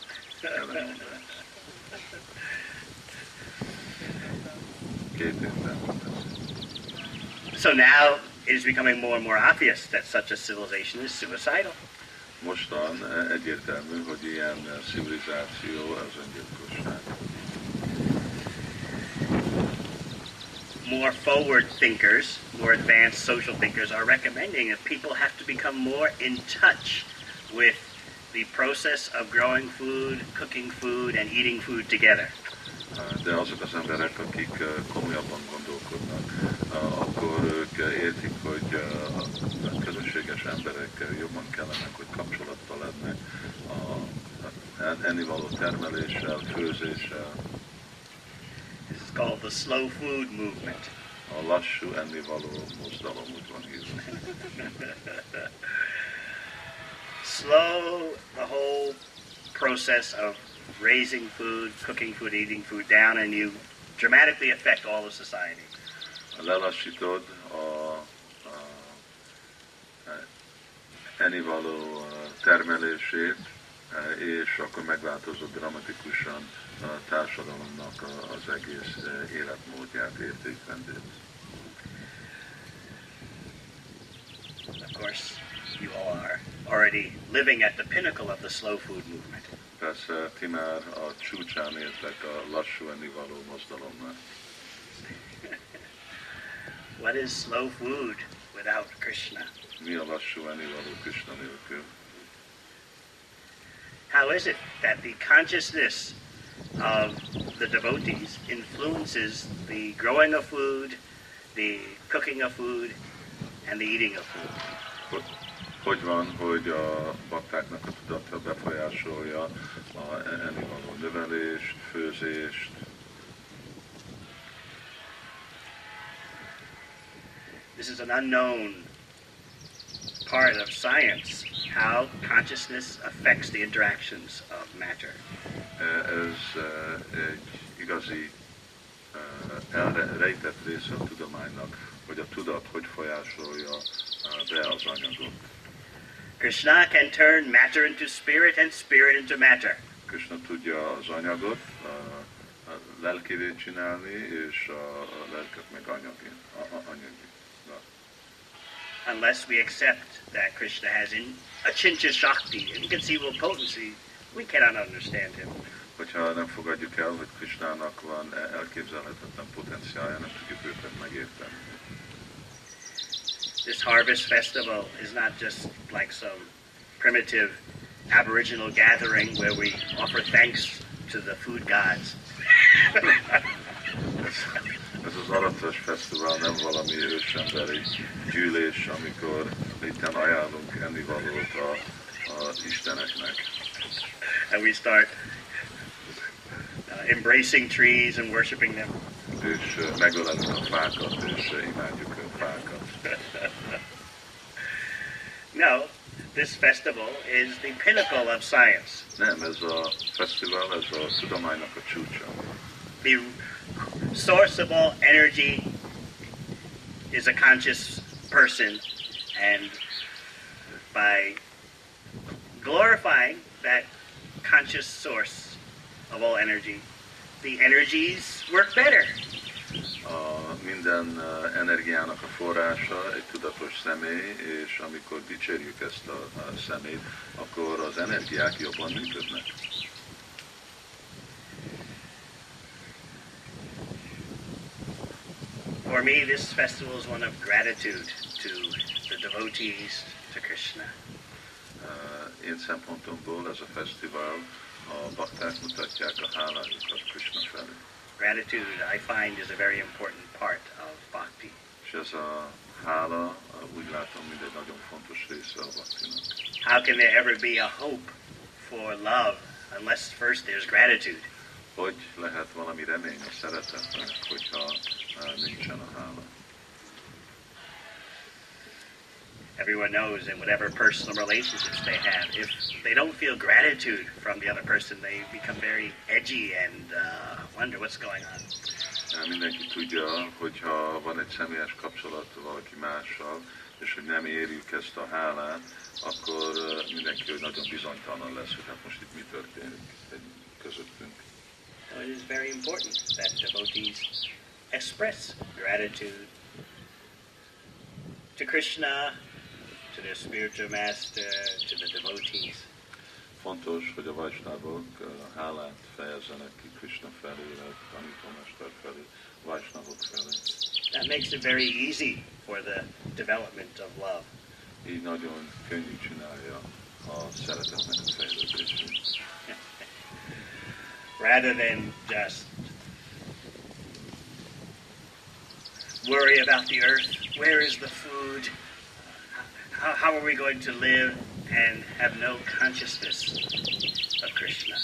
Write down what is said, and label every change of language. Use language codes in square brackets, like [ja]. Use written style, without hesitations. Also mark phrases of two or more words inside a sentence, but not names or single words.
[hu] Két évben. [en] So now it is becoming more and more obvious that such a civilization is suicidal. [hu] Mostan egyértelmű, hogy ilyen civilizáció az öngyilkosság. [en] More forward thinkers, more advanced social thinkers are recommending that people have to become more in touch with the process of growing food, cooking food, and eating food together. [hu] De azok az emberek, akik komolyabban gondolkodnak, akkor ők értik, hogy a közösséges emberek jobban kellene, hogy kapcsolatban lennek a ennivaló termeléssel, főzéssel. [en] This is called the slow food movement. [hu] A lassú ennivaló mozgalom, úgy van hívva. [en] Slow the whole process of raising food, cooking food, eating food down, and you dramatically affect all of society. [hu] Lelassítod a ennivaló termelését, és akkor megváltozott dramatikusan a társadalomnak az egész életmódját, értékrendét. [en] Of course, you all are already living at the pinnacle of the slow food movement. [hu] Persze, ti már a csúcsán éltek a lassú ennivaló mozdalomnak. [en] What is slow food without Krishna? [hu] Mi a lassú ennivaló Krishna nélkül? [en] How is it that the consciousness of the devotees influences the growing of food, the cooking of food, and the eating of food? [hu] Hogy van, hogy a baktáknak a tudata befolyásolja a ennivaló növelést, főzést? [en] This is an unknown part of science, how consciousness affects the interactions of matter. [hu] Ez egy igazi elrejtett része a tudománynak, hogy a tudat hogy folyásolja be az anyagot. [en] Krishna can turn matter into spirit and spirit into matter. [hu] Krishna tudja az anyagot a lelkivé csinálni, és a lelket meg anyagi. [en] Unless we accept that Krishna has [sa] achintya shakti, [en] inconceivable potency, we cannot understand him. [hu] Hogyha nem fogadjuk el, hogy Krishnának van elképzelhetetlen potenciálja, nem tudjuk őket megérteni. [en] This harvest festival is not just like some primitive aboriginal gathering where we offer thanks to the food gods. [hu] Ez az Aratófesztivál fesztivál nem valami ősemberi gyűlés, amikor itten ajánlunk ennivalót az isteneknek. [en] And we start embracing trees and worshiping them. [hu] És megölelünk a fákat, és imádjuk a fákat. [en] No, this festival is the pinnacle of science. [hu] Nem, ez a fesztivál, ez a tudománynak a csúcsa. [en] The source of all energy is a conscious person, and by glorifying that conscious source of all energy, the energies work better. [hu] Minden energiának a forrása egy tudatos személy, és amikor dicsérjük ezt a személyt, akkor az energiák jobban működnek. [en] For me, this festival is one of gratitude to the devotees, to Krishna. [hu] Én szempontomból ez a fesztivál, a bakták mutatják a hálájukat Krishna felé. [en] Gratitude, I find, is a very important part of bhakti. [hu] És ez a hála, úgy látom, mint egy nagyon fontos része a bhaktinak. [en] How can there ever be a hope for love unless first there's gratitude? [hu] Hogy lehet valami remény a szeretetnek, hogyha nincsen a hála? [en] Everyone knows in whatever personal relationships they have, if they don't feel gratitude from the other person, they become very edgy and wonder what's going on. [hu] Mindenki tudja, hogyha van egy személyes kapcsolat valaki mással, és hogy nem érjük ezt a hálát, akkor mindenki hogy nagyon bizonytalan lesz, hogy hát most itt mi történik közöttünk. [en] So it is very important that devotees express gratitude to Krishna, to their spiritual master, to the devotees. [hu] Fontos, hogy a vajsnavok hálát fejezzenek ki Krishna felé, tanítómester felé, vajsnavok felé. [en] That makes it very easy for the development of love. [hu] Így nagyon könnyű csinálja a szeretetnek a fejlődését. [en] Rather than just worry about the earth, where is the food, how are we going to live, and have no consciousness of Krishna.